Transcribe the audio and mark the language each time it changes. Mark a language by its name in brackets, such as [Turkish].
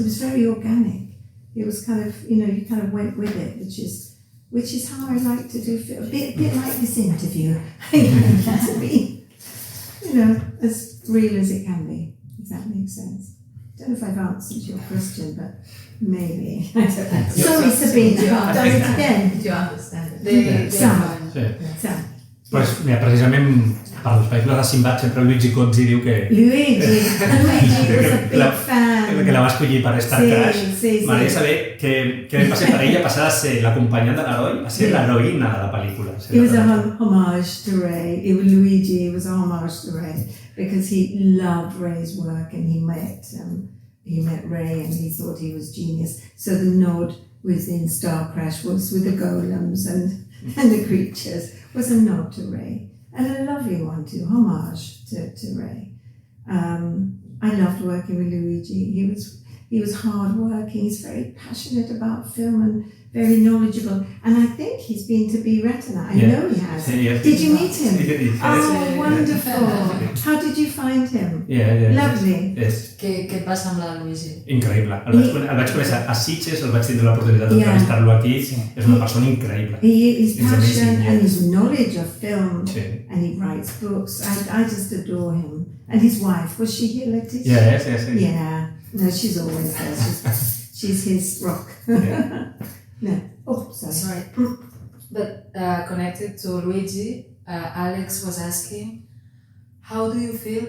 [English] It was very organic. It was kind of, you kind of went with it, which is how I like to do, a bit like this interview. I like it to be, as real as it can be, if that makes sense. I don't know if I've answered your question, but maybe. I don't know. Sorry, Sabina, I've done it again. Did you understand it? Some. [Catalan] Pues, mira, precisament per les pel·lícules de Simbad sempre Luigi Cozzi diu que... [English] Luigi was a big fan. [Catalan] Que la va escollir per Starcrash. Sí. M'agradaria saber què va ser per ella passar de ser l'acompanyant de l'heroi a ser l'heroïna de la pel·lícula. [English] It was a homage to Ray. Luigi was a homage to Ray because he loved Ray's work, and he met Ray and he thought he was genius. So the nod within Starcrash was with the golems and the creatures was a nod to Ray, and a lovely one too, homage to Ray. I loved working with Luigi. He He was hard-working. He's very passionate about film and very knowledgeable. And I think he's been to Be Retina. I know he has. Yes. Did you meet him? Yes. Oh, wonderful. How did you find him? Lovely. Yes. [Catalan] Què et va semblar, Luigi? Increïble. El vaig conèixer a Sitges, el vaig tindre l'oportunitat d'entrevistar-lo aquí. És una persona increïble. [English] His passion and his knowledge of film, [Catalan] Sí. [English] and he writes books. I just adore him. And his wife, was she here, Letitia? Yes. Yeah. No, she's always there. She's his rock. Yeah. No. Oh, sorry. Sorry. But connected to Luigi, Alex was asking, how do you feel?